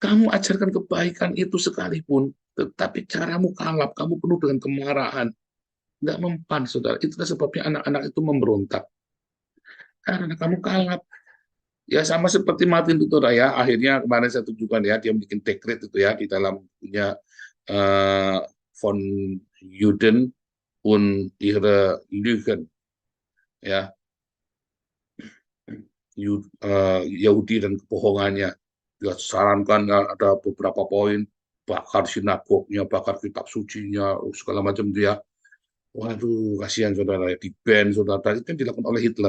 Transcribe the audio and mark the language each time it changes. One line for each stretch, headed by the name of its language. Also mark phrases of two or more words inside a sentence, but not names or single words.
Indonesian: Kamu ajarkan kebaikan itu sekalipun, tetapi caramu kalap, kamu penuh dengan kemarahan, nggak mempan, saudara. Itulah sebabnya anak-anak itu memberontak. Karena kamu kalap. Ya sama seperti Martin Luther ya, akhirnya kemarin saya tunjukkan ya, dia bikin dekret itu ya, di dalam punya von Juden und ihre Lügen, ya, Yahudi dan kebohongannya. Dia sarankan ada beberapa poin, bakar sinagognya, bakar kitab sucinya, segala macam dia. Waduh, kasihan saudara, di-ban saudara, itu yang dilakukan oleh Hitler.